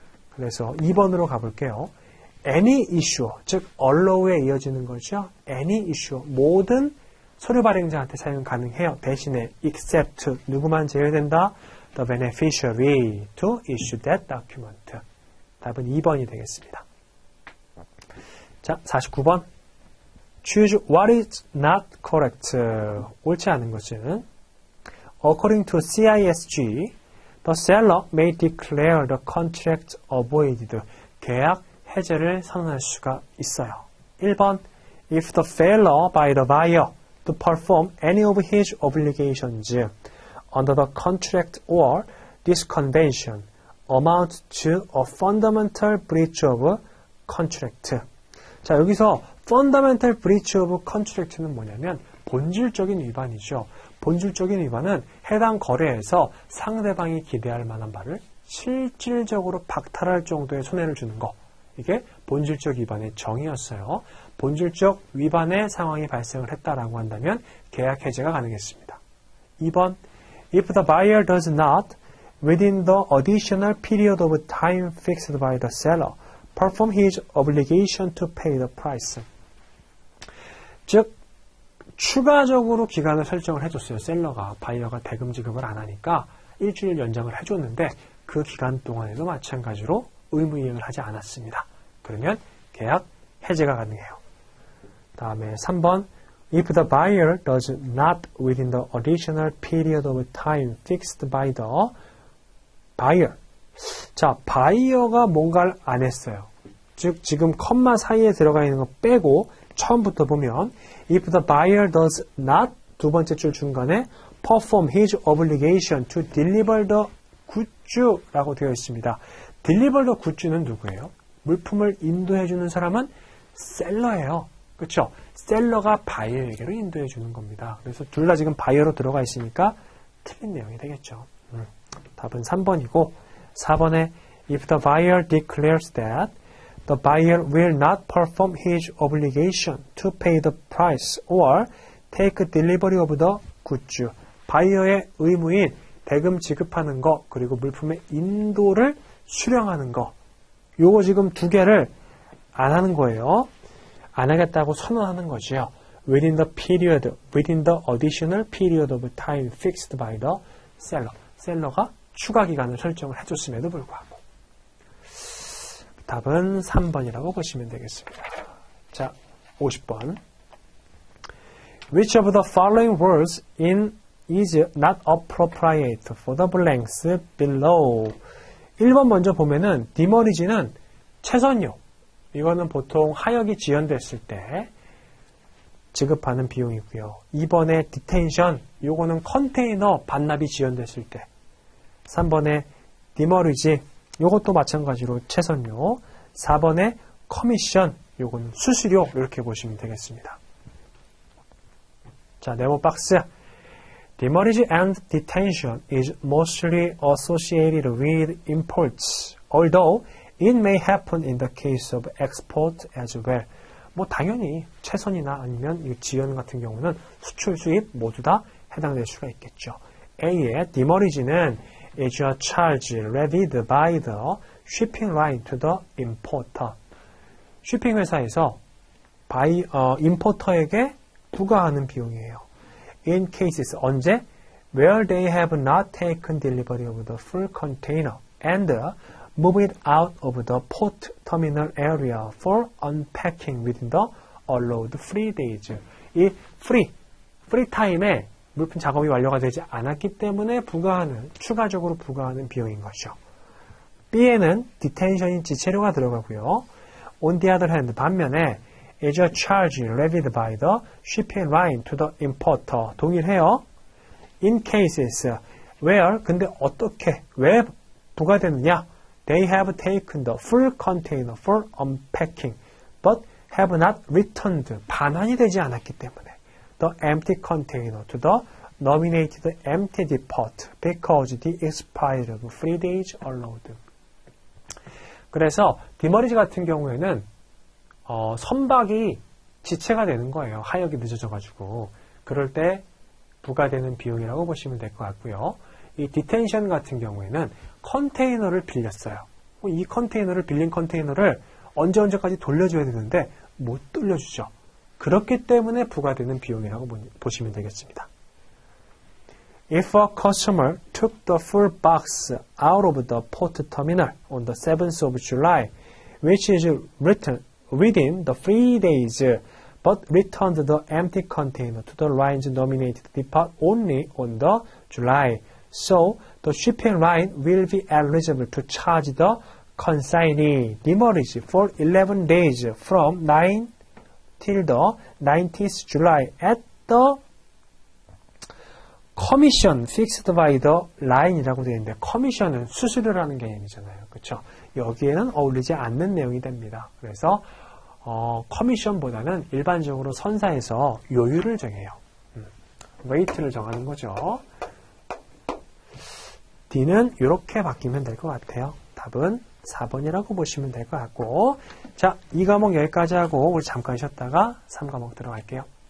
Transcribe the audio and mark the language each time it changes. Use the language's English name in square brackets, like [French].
[Korean] 그래서 2번으로 가볼게요. [English] any issue, [Korean] 즉 allow에 이어지는 거죠. [English] any issue, [Korean] 모든 서류 발행자한테 사용 가능해요. 대신에 except, 누구만 제외된다? [English] the beneficiary to issue that document. [Korean] 답은 2번이 되겠습니다. 자, 49번. [English] Choose what is not correct. [Korean] 옳지 않은 것은 [English] According to CISG, the seller may declare the contract avoided. [Korean] 계약 해제를 선언할 수가 있어요. 1번. [English] If the failure by the buyer to perform any of his obligations under the contract or this convention amounts to a fundamental breach of contract. [Korean] 자, 여기서 fundamental breach of contract는 뭐냐면 본질적인 위반이죠. 본질적인 위반은 해당 거래에서 상대방이 기대할 만한 바를 실질적으로 박탈할 정도의 손해를 주는 거. 이게 본질적 위반의 정의였어요. 본질적 위반의 상황이 발생을 했다라고 한다면 계약 해제가 가능했습니다. 2번. [English] If the buyer does not, within the additional period of time fixed by the seller, perform his obligation to pay the price. [Korean] 즉, 추가적으로 기간을 설정을 해줬어요. 셀러가, 바이어가 대금 지급을 안 하니까 일주일 연장을 해줬는데 그 기간 동안에도 마찬가지로 의무 이행을 하지 않았습니다. 그러면 계약 해제가 가능해요. 다음에 3번. [English] If the buyer does not within the additional period of time fixed by the buyer. [Korean] 자, 바이어가 뭔가를 안 했어요. 즉, 지금 컴마 사이에 들어가 있는 거 빼고 처음부터 보면 [English] If the buyer does not, [Korean] 두 번째 줄 중간에 [English] perform his obligation to deliver the goods [Korean] 라고 되어 있습니다. [English] deliver the goods [Korean] 는 누구예요? 물품을 인도해주는 사람은 셀러예요. 그렇죠? 셀러가 바이어에게로 인도해주는 겁니다. 그래서 둘 다 지금 바이어로 들어가 있으니까 틀린 내용이 되겠죠. 답은 3번이고 4번에 [English] If the buyer declares that the buyer will not perform his obligation to pay the price or take delivery of the goods. [Korean] 바이어의 의무인 대금 지급하는 거 그리고 물품의 인도를 수령하는 거. 요거 지금 두 개를 안 하는 거예요. 안 하겠다고 선언하는 거죠. [English] Within the period, within the additional period of time fixed by the seller. [Korean] 셀러가 추가 기간을 설정을 해줬음에도 불구하고. 답은 3번이라고 보시면 되겠습니다. 자, 50번. [English] Which of the following words is not appropriate for the blanks below? [Korean] 1번 먼저 보면은 디머리지는 최선료. 이거는 보통 하역이 지연됐을 때 지급하는 비용이고요. 2번에 디텐션. 이거는 컨테이너 반납이 지연됐을 때. 3번에 디머리지. 이것도 마찬가지로 최선료. 4번에 커미션. 이거는 수수료. 이렇게 보시면 되겠습니다. 자, 네모 박스. [English] Demurrage and detention is mostly associated with imports, although it may happen in the case of export as well. [Korean] 당연히 최선이나 아니면 지연 같은 경우는 수출, 수입 모두 다 해당될 수가 있겠죠. [English] A의 demurrage는 is a charge levied by the shipping line to the importer. [Korean] 쇼핑 회사에서 임포터에게 부과하는 비용이에요. [English] In cases, [Korean] 언제? [English] Where they have not taken delivery of the full container and move it out of the port terminal area for unpacking within the allowed free days. [Korean] 이 free 타임에 물품 작업이 완료가 되지 않았기 때문에 추가적으로 부과하는 비용인 것이죠. B에는 detention인 지체료가 들어가고요. [English] On the other hand, [Korean] 반면에 [English] is a charge levied by the shipping line to the importer. [Korean] 동일해요. [English] In cases where, [Korean] 근데 어떻게, 왜 부과되느냐? [English] They have taken the full container for unpacking, but have not returned. [Korean] 반환이 되지 않았기 때문에 [English] the empty container to the nominated empty depot because the expired of 3 days allowed. [Korean] 그래서 디머리지 같은 경우에는 선박이 지체가 되는 거예요. 하역이 늦어져가지고. 그럴 때 부과되는 비용이라고 보시면 될 것 같고요. 이 디텐션 같은 경우에는 컨테이너를 빌렸어요. 이 컨테이너를 빌린 컨테이너를 언제까지 돌려줘야 되는데 못 돌려주죠. 그렇기 때문에 부과되는 비용이라고 보시면 되겠습니다. [English] If a customer took the full box out of the port terminal on the 7th of July, which is written within the 3 days, but returned the empty container to the line's nominated depot only on the July, so the shipping line will be eligible to charge the consignee demurrage for 11 days from 9 till the 19th July at the commission fixed by the line [Korean] 이라고 되어 있는데 commission은 수수료라는 개념이잖아요. 그렇죠? 여기에는 어울리지 않는 내용이 됩니다. 그래서 커미션보다는 일반적으로 선사에서 요율을 정해요. 웨이트를 정하는 거죠. D는 이렇게 바뀌면 될 것 같아요. 답은 4번이라고 보시면 될 것 같고, 자, 2과목 여기까지 하고 우리 잠깐 쉬었다가 3과목 들어갈게요.